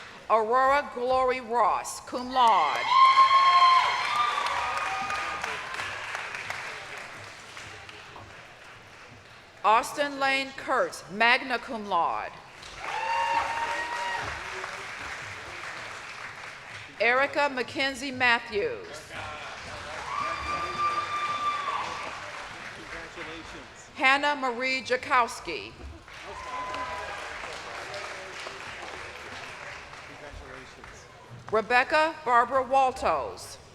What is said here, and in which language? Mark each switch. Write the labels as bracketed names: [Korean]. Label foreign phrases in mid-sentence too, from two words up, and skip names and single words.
[English] Aurora Glory Ross, [Latin] cum laude. [English] Austin Lane Kurtz, [Latin] magna cum laude. [English] Erica Mackenzie Matthews. Hannah Marie Jakowski. Rebecca Barbara Waltos.